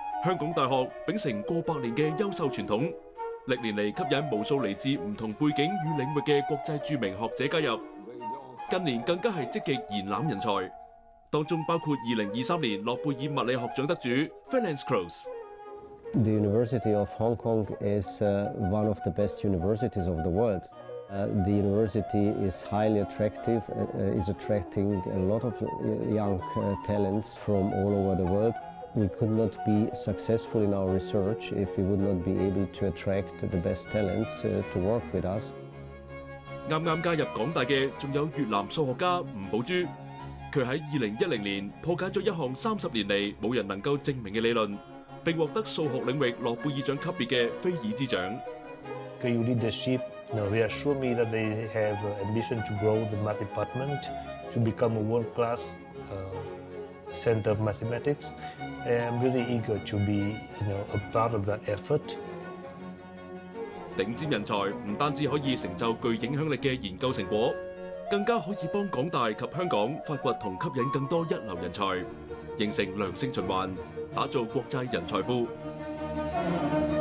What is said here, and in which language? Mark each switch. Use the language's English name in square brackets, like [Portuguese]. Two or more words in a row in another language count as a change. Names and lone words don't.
[Cantonese] 香港大學秉承過百年嘅優秀傳統，歷年嚟吸引無數嚟自唔同背景與領域嘅國際著名學者加入。近年更加係積極延攬人才，當中包括2023年諾貝爾物理學獎得主 Ferenc Krausz。 [English] The University of Hong Kong is one of the best universities of the world. The university is highly attractive, is attracting a lot of young talents from all over the world. We could not be successful in our research if we would not be able to attract the best talents to work with us. [Cantonese] 啱啱加入港大嘅仲有越南數學家吳寶珠，佢喺2010年破解咗一項30年嚟冇人能夠證明嘅理論，並獲得數學領域諾貝爾獎級別嘅菲爾茲獎。 [English] KU leadership reassure me that they have ambition to grow the math department to become a world-class center of mathematics. And I'm really eager to be, a part of that effort. [Cantonese] 頂尖人才唔單止可以成就具影響力嘅研究成果，更加可以幫港大及香港發掘同吸引更多一流人才，形成良性循環，打造國際人才庫。